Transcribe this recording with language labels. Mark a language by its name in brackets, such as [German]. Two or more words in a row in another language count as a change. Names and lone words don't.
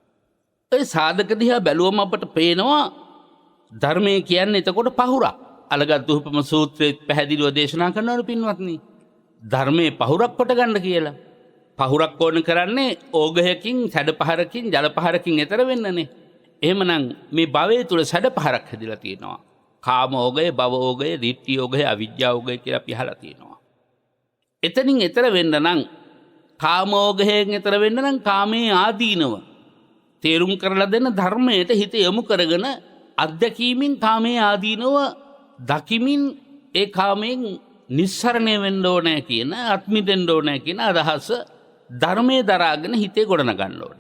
[Sinhala] ඒ සාධක දිහා බැලුවම අපට පේනවා ධර්මය කියන්නේ එතකොට පහුරක්. අලගත් දුපම සූත්‍රයේ පැහැදිලිව දේශනා කරනවලු පින්වත්නි. ධර්මයේ පහුරක් කොට ගන්න කියලා. පහුරක් ඕන කරන්නේ ඕගහකින්, සැඩ පහරකින්, ජල පහරකින් ඈතර වෙන්නනේ. එහෙමනම් මේ භවයේ තුල සැඩ පහරක් හැදිලා තියෙනවා. කාම ඕගය, භව ඕගය, ditthi ඕගය, අවිජ්ජා ඕගය කියලා අපි අහලා තියෙනවා. එතනින් ඈතර වෙන්න නම් කාමෝගයෙන් ඈතර වෙන්න නම් කාමයේ ආදීනව තේරුම් කරලා දෙන ධර්මයට හිත යොමු කරගෙන අධ්‍යක්ීමින් කාමයේ ආදීනව දකිමින් ඒ කාමයෙන් නිස්සරණය වෙන්න ඕනේ කියන අත්මිදෙන්න ඕනේ කියන අදහස ධර්මයේ දරාගෙන හිතේ ගොඩන ගන්න ඕනේ.